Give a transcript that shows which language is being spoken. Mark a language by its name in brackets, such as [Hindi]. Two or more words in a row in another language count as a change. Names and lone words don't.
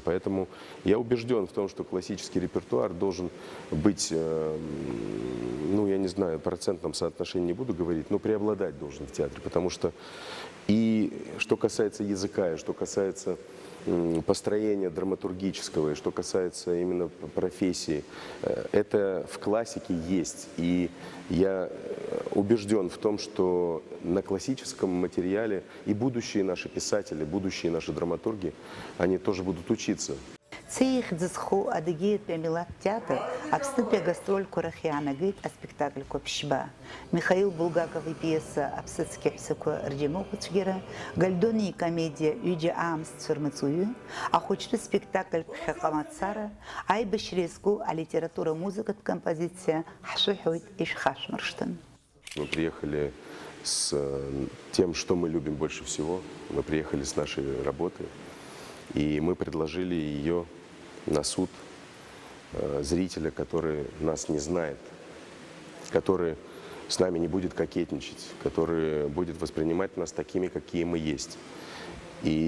[Russian] Поэтому я убежден в том, что классический репертуар должен быть, ну, я не знаю, в процентном соотношении не буду говорить, но преобладать должен в театре, потому что и что касается языка, и что касается построения драматургического, и что касается именно профессии, это в классике есть. И я убежден в том, что на классическом материале и будущие наши писатели, будущие наши драматурги, они тоже будут учиться. [Abkhazian] Цей ихьӡызху Адыгеиатәи амилаҭ театр Аԥснытәи агастрольқәа рахь иаанагеит аспектакльқәа ԥшьба. Михаил Булгаков ипиеса Аԥсыцқьа ҳәсақәа рџьамыӷәацәгьара, Гальдони икомедиа Ҩыџьа аамсҭцәа рмаҵуҩы, ахәыҷтәы спектакль Ԥхьаҟа мацара, аибашьра иазку алитература музыкатә композициа ҳшәыҳәоит ишәхашәмыршҭын. [Russian] Мы приехали с тем, что мы любим больше всего. Мы приехали с нашей работы, и мы предложили ее на суд зрителя, который нас не знает, который с нами не будет кокетничать, который будет воспринимать нас такими, какие мы есть.